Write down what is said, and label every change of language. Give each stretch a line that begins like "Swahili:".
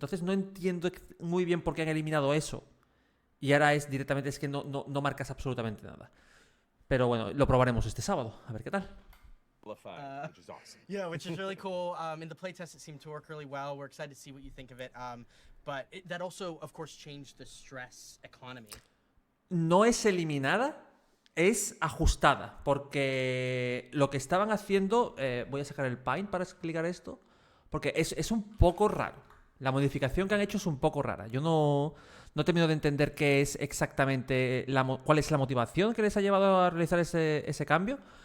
Spanish: Entonces no entiendo muy bien por qué han eliminado eso. Y ahora directamente que no marcas absolutamente nada. Pero bueno, lo probaremos este sábado. A ver qué tal.
English: Which is awesome. Yeah, which is really cool. In the playtest, it seemed to work really well. We're excited to see what you think of it. But that also, of course, changed the stress economy.
Spanish: No es eliminada, es ajustada. Porque lo que estaban haciendo... voy a sacar el Paint para explicar esto. Porque es un poco raro. La modificación que han hecho es un poco rara. Yo no termino de entender qué es exactamente cuál es la motivación que les ha llevado a realizar ese cambio.